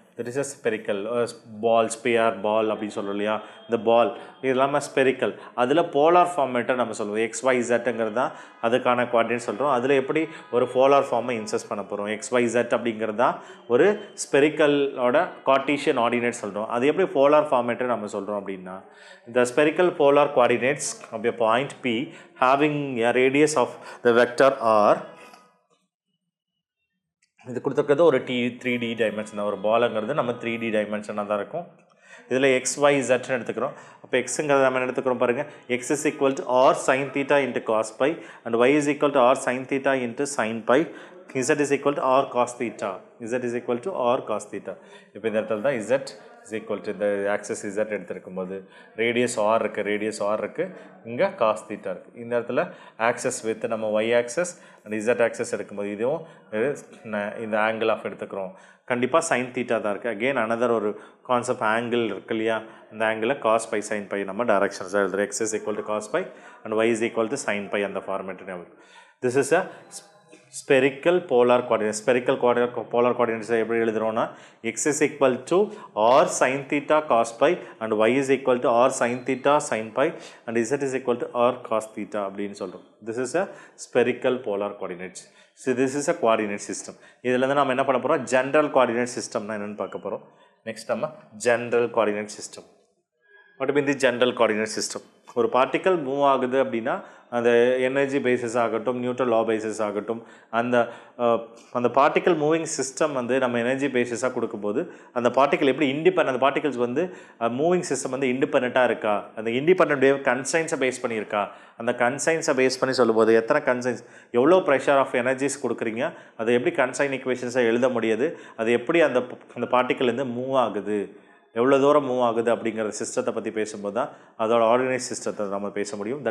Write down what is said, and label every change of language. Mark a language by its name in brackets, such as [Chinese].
[English] that is a spherical ball, sphere, ball [Tamil] அப்படின்னு சொல்றோம் இல்லையா, [English] இந்த பால் இது எல்லாமே ஸ்பெரிக்கல். [Tamil] அதில் போலார் ஃபார்மேட்டை நம்ம சொல்லுவோம். XYZங்கிறது தான் அதுக்கான குவாட்ரேட் சொல்கிறோம். அதில் எப்படி ஒரு போலார் ஃபார்மை இன்சர்ட் பண்ண போகிறோம். XYZ அப்படிங்கிறது தான் ஒரு ஸ்பெரிக்கலோட கார்ட்டீசியன் ஆர்டினேட் சொல்கிறோம். அது எப்படி போலார் ஃபார்மேட்டை நம்ம சொல்கிறோம் [English] அப்படின்னா, the spherical polar coordinates of a point P having a radius of the vector R, [Tamil] இது கொடுத்துருக்கிறது ஒரு 3D டைமென்ஷன். ஒரு பாலுங்கிறது நம்ம 3D டைமென்ஷனாக தான் இருக்கும். இதில் XYZ எடுத்துக்கிறோம். அப்போ எக்ஸுங்கிறத நம்ம எடுத்துக்கிறோம் பாருங்கள். [English] X is equal to R sin theta into cos pi and Y is equal to R sin theta into sin pi. Z is equal to R cos theta. Z is equal to R cos theta. [Tamil] இப்போ இந்த இடத்துல தான் Z is equal to இந்த access Z எடுத்துருக்கும் போது radius R இருக்குது, radius R இருக்குது, இங்கே cos theta இருக்குது. இந்த இடத்துல ஆக்சஸ் வித் நம்ம Y access and Z access எடுக்கும்போது இதுவும் இந்த ஆங்கிள் ஆஃப் எடுத்துக்கிறோம். கண்டிப்பாக சைன் தீட்டா தான் இருக்குது. அகெயின் அனதர் ஒரு கான்செப்ட் ஆங்கிள் இருக்கு இல்லையா, அந்த ஆங்கிளில் காஸ் பை சைன் பை நம்ம டைரக்ஷன்ஸாக எழுதுகிறோம். [English] X is equal to cos phi and y is equal to sine phi அந்த format. This is a spherical polar coordinates. Spherical polar coordinates [Tamil] எப்படி எழுதுறோம்னா, [English] x is equal to r sin theta cos pi and y is equal to r sin theta sin pi and z is equal to r cos theta [Tamil] அப்படின்னு சொல்கிறோம். [English] This is a spherical polar coordinates. So this is a coordinate system. [Tamil] இதில் இருந்து நம்ம என்ன பண்ண போகிறோம், [English] general coordinate system [Tamil] னா என்னென்னு பார்க்க போகிறோம். [English] Next நம்ம general coordinate system. What means the general coordinate system? [Tamil] ஒரு பார்ட்டிக்கல் மூவ் ஆகுது அப்படின்னா அந்த எனர்ஜி பேசிஸ் ஆகட்டும், நியூட்டன் லா பேசிஸ் ஆகட்டும், அந்த பார்ட்டிக்கல் மூவிங் சிஸ்டம் வந்து நம்ம எனர்ஜி பேசிஸாக கொடுக்கும்போது அந்த பார்ட்டிக்கல் எப்படி அந்த பார்ட்டிகல்ஸ் வந்து மூவிங் சிஸ்டம் வந்து இண்டிபெண்ட்டாக இருக்கா, அந்த இண்டிபெண்ட் வேவ் கன்ஸ்ட்ரைன்ஸை பேஸ் பண்ணியிருக்கா, அந்த கன்ஸ்ட்ரைன்ஸை பேஸ் பண்ணி சொல்லும்போது எத்தனை கன்ஸ்ட்ரைன்ஸ், எவ்வளோ ப்ரெஷர் ஆஃப் எனர்ஜிஸ் கொடுக்குறீங்க, அதை எப்படி கன்ஸ்ட்ரைன் ஈக்குவேஷன்ஸை எழுத முடியாது, அது எப்படி அந்த பார்ட்டிக்கல் வந்து மூவ் ஆகுது, எவ்வளோ தூரம் மூவ் ஆகுது அப்படிங்கிற சிஸ்டத்தை பற்றி பேசும்போது தான் அதோட ஆர்டினேட் சிஸ்டத்தை நம்ம பேச முடியும்.